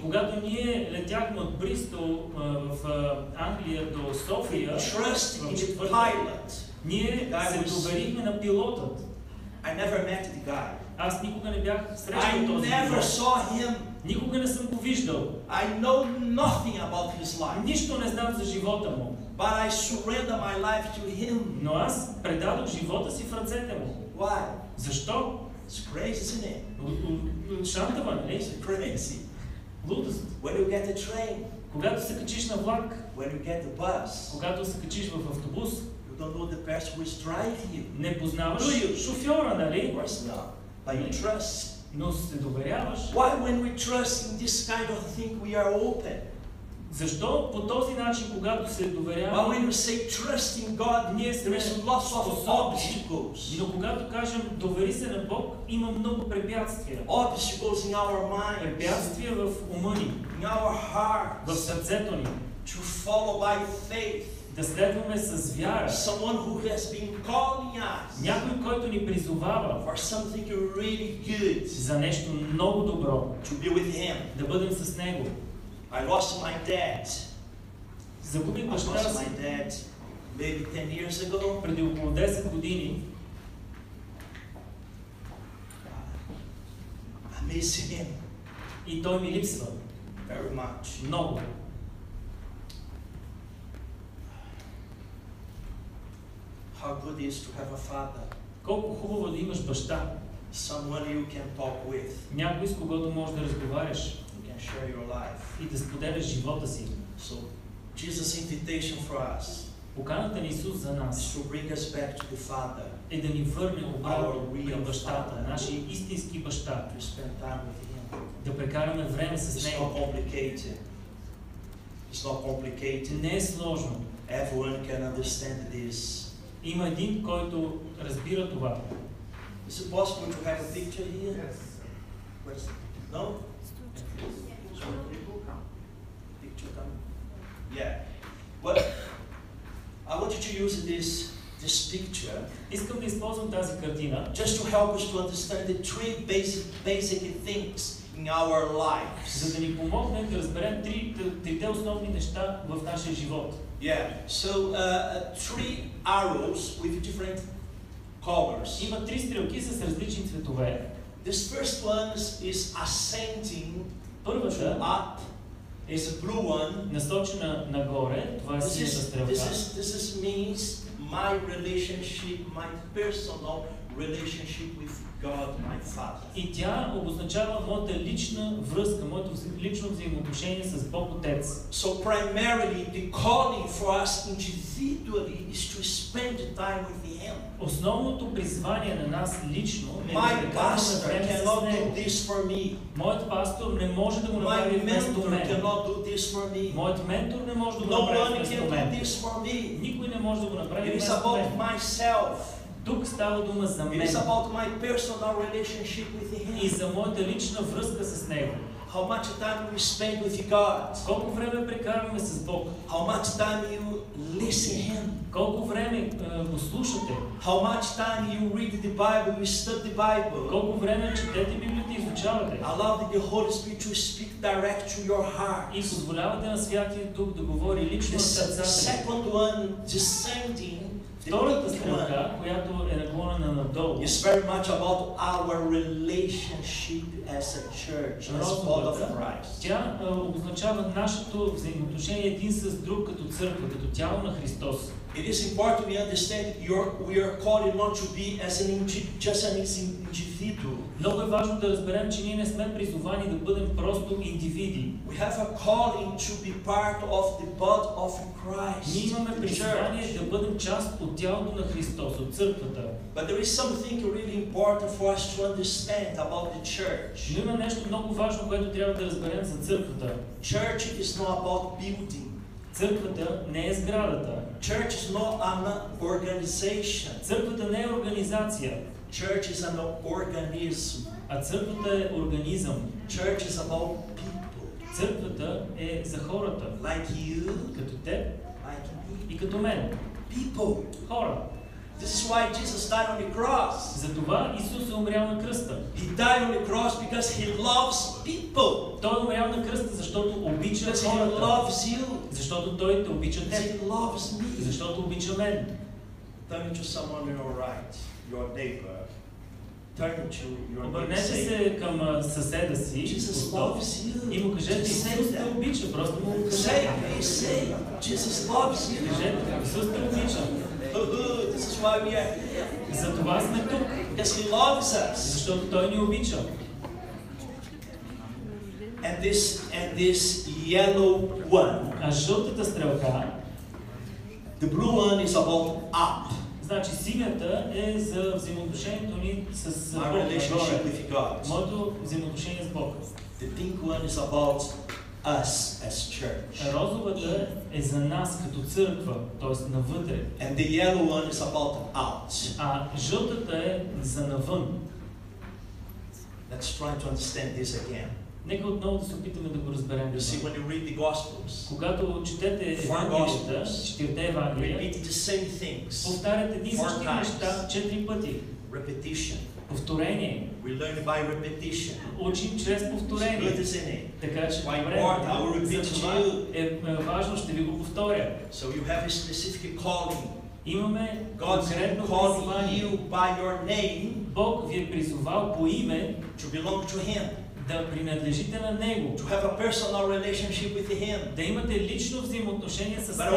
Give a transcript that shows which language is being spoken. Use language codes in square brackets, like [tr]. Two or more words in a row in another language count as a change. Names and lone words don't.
[bg] Когато ние летяхме от Бристол в Англия до София, [en] trust in [bg] в [en] the [bg] четвъртък, [en] pilot. [bg] ние се доверихме на пилотът. [en] I never met the guy. [bg] Аз никога не бях [en] I [bg] срещал този [en] never [bg] пилот. [en] saw him. [bg] Никога не съм го виждал. [en] I know nothing about his life. [bg] Нищо не знам за живота му. [en] But I surrender my life to him. [bg] Но аз предадох живота си в ръцете му. [en] Why? [bg] Защо? [en] It's crazy, isn't it? [bg] Шантава, нали? [en] It's crazy. [bg] Лудост. [en] When you get the train, [bg] Когато се качиш на влак, [en] when you get the bus, [bg] когато се качиш в автобус, [en] you don't know the person who is driving you. [bg] не познаваш [en] Do you? [bg] шофьора, нали? [en] Of course not. But you trust. [bg] Но се доверяваш. [en] Why when we trust in this kind of thing we are open? [bg] Защо по този начин, когато се [en] But [bg] доверяваме, [en] when we say trust in God, [bg] ние [en] there [bg] сме [en] is lots of [bg] способни. [en] obstacles. [bg] Но когато кажем довери се на Бог, има много препятствия. [en] Obstacles in our minds, [bg] Препятствия в ума ни, [en] in our [bg] в [en] hearts, [bg] сърцето ни. [en] to follow by faith. [bg] Да следваме с вяра. [en] Someone who has been calling us [bg] Някой, който ни призовава [en] for something really good, [bg] за нещо много добро, [en] to be with Him. [bg] да бъдем с Него. [en] I lost my dad. [bg] Загубих [en] I [bg] баща [en] lost [bg] си [en] my dad maybe 10 years ago. [bg] преди около 10 години. [en] I miss him [bg] И той ми липсва [en] very much. [bg] много. [en] How good it is to have a father, [bg] Колко хубаво да имаш баща. [en] someone you can talk with, [bg] Някой, с когото можеш да разговаряш [en] you can share your life. [bg] и да споделяш живота си. [en] So, Jesus' invitation for us [bg] Поканата на Исус за [en] is [bg] нас [en] to bring us back to the Father, [bg] е да ни върне обратно [en] Our [bg] към [en] real [bg] бащата, [en] Father. [bg] нашия истински баща. [en] to spend time with Him. [bg] Да прекараме време с [en] It's [bg] Него. [en] not complicated. It's not complicated. [bg] Не е сложно. [en] Everyone can understand this. [bg] Има един, който разбира това. [en] Is it possible to have a picture here? Yes. No? Picture come? Yeah. But I want you to use this picture [bg] Искам да използвам тази картина, [en] just to help us to understand the three basic things in our lives. [bg] за да ни помогне да разберем трите основни неща в нашия живот. [en] Yeah. So three arrows with different colors. [bg] Има три стрелки с различни цветове. [en] This first one is ascending [bg] Първата [en] up. Is a blue one. [bg] насочена нагоре, това е синята стрелка. [en] This means my relationship, my personal relationship with God, my Father. [bg] И тя обозначава моята лична връзка, моето лично взаимоотношение с Бог Отец. [en] So primarily the calling for us individually is to spend time with Him. [bg] Основното призвание на нас лично е да [en] My [bg] прекараме [en] pastor [bg] време с [en] cannot do [bg] Него. [en] this for me. [bg] Моят пастор не може да го [en] My [bg] направи вместо [en] mentor [bg] мен. [en] cannot do this for me. [bg] Моят ментор не може да го [en] No [bg] направи [en] one [bg] вместо [en] can do [bg] мен. [en] this for me. [bg] Никой не може да го направи [en] It is [bg] вместо [en] about [bg] мен. [en] myself. [bg] Тук става дума за [en] It [bg] мен [en] is about my personal relationship with [bg] и [en] Him. [bg] за моята лична връзка с Него. [en] How much time we spend with God. [bg] Колко време прекарваме с Бог? [en] How much time you listen Him. [bg] Колко време го слушате? [en] How much time you read the Bible, you study the Bible. [bg] Колко време четете Библията и изучавате? [en] Allow the Holy Spirit to speak direct to your heart. [bg] И позволявате на Святия Дух да говори лично [en] The [bg] в сърцата. [en] second one, descending, the [bg] Втората [en] big one, [bg] стрелка, която е наклонена надолу, [en] is very much about our relationship as a church, as body of Christ. [bg] тя обозначава нашето взаимоотношение един с друг като църква, като тяло на Христос. [en] It is important we understand we are called not to be as just an individual. [bg] Много е важно да разберем, че ние не сме призовани да бъдем просто индивиди. [en] We have a calling to be part of the body of Christ. [bg] Ние имаме призвание да бъдем част от тялото на Христос, от църквата. [en] But there is something really important for us to understand about the church. [bg] Но има нещо много важно, което трябва да разберем за църквата. [en] Church is not about building. [bg] Църквата не е сградата. [en] Church is not an organization. [bg] Църквата не е организация. [en] Church is an organism. [bg] А църквата е организъм. [en] Church is about people. [bg] Църквата е за хората. [en] Like you, [bg] като теб [en] like me. [bg] и като мен. [en] People. [bg] Хора. [en] This is why Jesus died on the cross. [bg] Затова Исус е умрял на кръста. [en] He died on the cross because he loves people. [bg] Той е умрял на кръста, защото обича [en] Because [bg] хората. [en] he loves you. [bg] Защото Той те обича [en] Because [bg] теб. [en] he loves me. [bg] Защото обича мен. [en] Turn to someone on your right, your neighbor. Turn to your neighbor. [bg] Обърнете се към съседа си [en] Jesus loves you. [bg] и му кажете, Исус те обича. Просто му кажете. [en] Say, Jesus loves you. [bg] Кажете, Исус те обича. [en] This is why we are here. [bg] Затова сме тук. [en] Because he loves us. [bg] Защото Той ни обича. [en] And this yellow one, [bg] А жълтата стрелка, [en] the blue one is about up. [bg] значи синята е за взаимоотношението ни с Бог. [en] Our relationship with God. [bg] Моето взаимоотношение с Бог. [en] The pink one is about us as church. [bg] Розовата е за нас като църква, т.е. навътре. [en] And the yellow one is about out. [bg] А жълтата е за навън. [en] Let's try to understand this again. [bg] Нека отново да се опитаме да го разберем. [en] You see, when you read the Gospels, [bg] Когато четете Евангелията, четирите Евангелия, [en] repeat the same things. [bg] повтарят едни и същи неща 4 пъти. [en] Repetition. [bg] Повторение. [en] We learn by repetition. [bg] Учим чрез повторение. [en] Good, isn't it? [bg] Така че [en] Why [bg] добре, [en] important? I will repeat [bg] за [en] to [bg] това [en] you. [bg] е важно, ще ви го повторя. [en] So you have a specific calling. [bg] Имаме [en] God's [bg] конкретно [en] calling [bg] призвание. [en] you by your name [bg] Бог ви е призовал по име [en] to belong to Him, [bg] да принадлежите на Него, [en] to have a personal relationship with Him. [bg] да имате лично взаимоотношение с [en] But